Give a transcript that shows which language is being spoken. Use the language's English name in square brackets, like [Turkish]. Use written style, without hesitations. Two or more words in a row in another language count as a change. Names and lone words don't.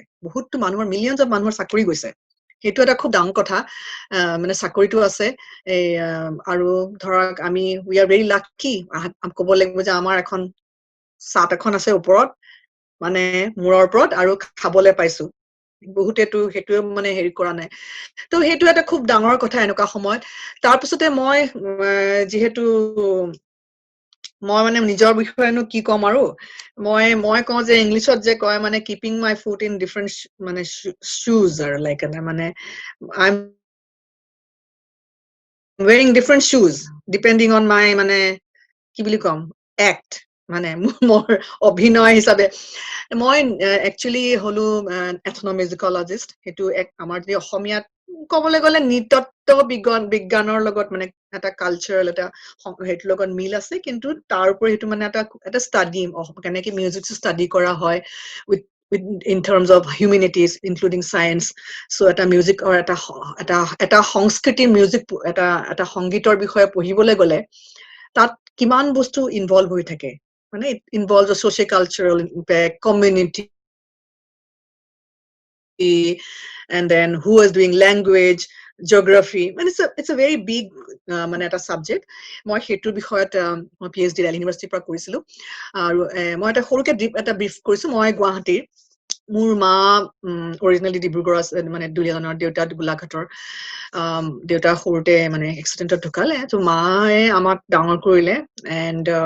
[Assamese] বহুতো মানুহৰ [English] millions of [Assamese] মানুহৰ চাকৰি গৈছে সেইটো এটা খুব ডাঙৰ কথা মানে চাকৰিটো আছে এই আৰু ধৰক আমি [English] we are very lucky [Assamese] ক'ব লাগিব যে আমাৰ এখন চাট এখন আছে ওপৰত মানে মূৰৰ ওপৰত আৰু খাবলৈ পাইছো বহুতেতো সেইটোৱে মানে হেৰি কৰা নাই তো সেইটো এটা খুব ডাঙৰ কথা এনেকুৱা সময়ত তাৰপিছতে মই যিহেতু মই মানে নিজৰ বিষয়েনো কি ক'ম আৰু মই কওঁ যে ইংলিছত যে কয় মানে [English] keeping my foot in different [Assamese] মানে শ্বুজ আৰু লাইক মানে [English] I am wearing different shoes depending on my [Assamese] মানে কি বুলি কম এক্ট মানে মোৰ অভিনয় হিচাপে মই একচুৱেলি হলো এথনমিউজিকলজিষ্ট সেইটো এক আমাৰ যদি অসমীয়াত ক'বলৈ গ'লে নৃতত্ব বিজ্ঞানৰ লগত মানে এটা কালচাৰেল এটা সেইটোৰ লগত মিল আছে কিন্তু তাৰ উপৰি সেইটো মানে এটা ষ্টাডি কেনেকে [English] music study [Assamese] কৰা হয় উইথ [English] in terms of humanities including science so [Assamese] এটা মিউজিকৰ এটা সংস্কৃতি মিউজিক এটা সংগীতৰ বিষয়ে পঢ়িবলৈ গ'লে তাত কিমান বস্তু ইনভলভ হৈ থাকে মানে [English] it involves social cultural impact community and then who is doing language geography and it's a very big [Assamese] মানে এটা সাবজেক্ট মই হেতুৰ বিষয়ত মই PhD দিল্লী ইউনিভাৰ্চিটিৰ পৰা কৰিছিলো আৰু মই এটা সৰুকে এটা ব্ৰিফ কৰিছো মই গুৱাহাটীৰ মোৰ মা অৰিজিনেলি ডিব্ৰুগড় আছে মানে দুলীয়াজানৰ দেউতা গোলাঘাটৰ দেউতা সৰুতে মানে এক্সিডেণ্টত ঢুকালে তো মায়ে আমাক ডাঙৰ কৰিলে এণ্ড